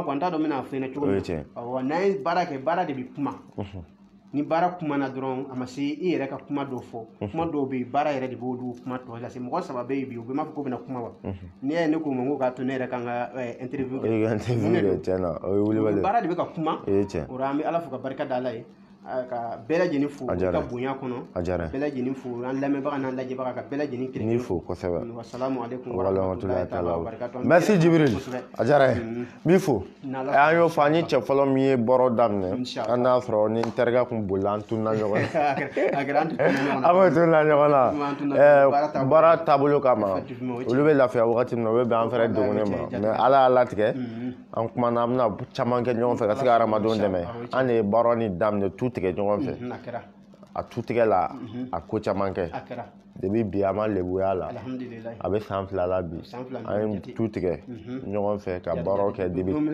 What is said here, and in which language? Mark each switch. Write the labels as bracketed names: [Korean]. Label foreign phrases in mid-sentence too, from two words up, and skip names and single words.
[Bambara] quoi n t'a dɔn n bɛna fɔ ɲɛna cogo min awɔ n'an ye baara kɛ baara de bɛ kuma ni baara kumana dɔrɔn a ma se i yɛrɛ ka kuma dɔw fɔ kuma dɔw bɛ yen baara yɛrɛ de b'olu kuma tɔ lase mɔgɔ 3 bɛ yen bi u bɛ m'a fɔ ko bɛna kuma wa n'i y'a ye ne ko ma ko k'a to ne yɛrɛ kan ka interview kɛ baara de bɛ ka kuma o la an bɛ Ala fo ka barika da Ala ye ka bɛɛ lajɛlen fo ka bonya kɔnɔ bɛɛ lajɛlen fo an lamɛnbaga n'an lajɛbaga ka bɛɛ lajɛlen kelen ni fo kosɛbɛ [Arabic] والسلام عليكم ورحمة الله تعالى وبركاته [Bambara] merci Jibril a diyara ye n b'i fo an y'o fɔ an ye cɛ fɔlɔ min ye bɔrɔ daminɛ an n'a sɔrɔ ni n terikɛ kun bolila an tunna ɲɔgɔn na an bɛ tunna ɲɔgɔn na baara taabolo kama olu bɛ lafiya wagati min na o bɛ bɛn an fɛnɛ degunnen ma mais Ala y'a latigɛ an kumana an bɛna caman kɛ ɲɔgɔn fɛ ka se ka hadamadenw dɛmɛ an de ye baara ni daminɛ tu tigɛ ɲɔgɔn fɛ a tu tigɛ la a ko caman kɛ depuis bi a ma lebuya la a bɛ san 2 la bi an ye tu tigɛ ɲɔgɔn fɛ ka baaraw kɛ depuis